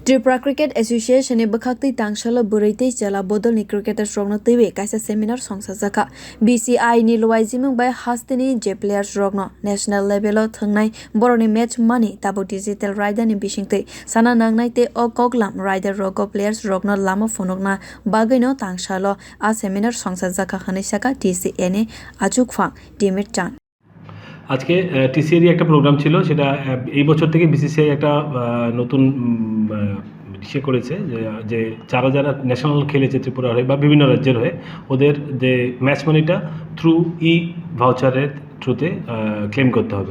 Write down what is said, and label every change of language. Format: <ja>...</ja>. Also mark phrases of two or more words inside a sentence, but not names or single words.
<trp>Tripura Cricket Association ni bwkhaktwi Tang salo bwrwi jala bodolni cricketers rogno twiwi kaisa seminar songsajak BCI ni luwaijimung bai hasteni je players rogno</trp> <en>national level</en> <trp>o thwngnai boroni</trp> <en>match money</en> <trp>tabo</trp> <en>digital rider</en> <trp>ni bisingtwi sana nangnai te o koklam rider rogo players rogno lama phonokna bagino Tang salo a seminar songsajak hwnwi saka TCA ni achukphang Timir Chand</trp> <bn>আজকে টিসিএর একটা প্রোগ্রাম ছিল সেটা এই বছর থেকে বিসিসিআই একটা নতুন ইসে করেছে যে যারা যারা ন্যাশনাল খেলেছে ত্রিপুরার হয়ে বা বিভিন্ন রাজ্যের হয়ে ওদের যে</bn> <en>match money through voucher</en> <bn>থ্রুতে ক্লেম করতে হবে।</bn>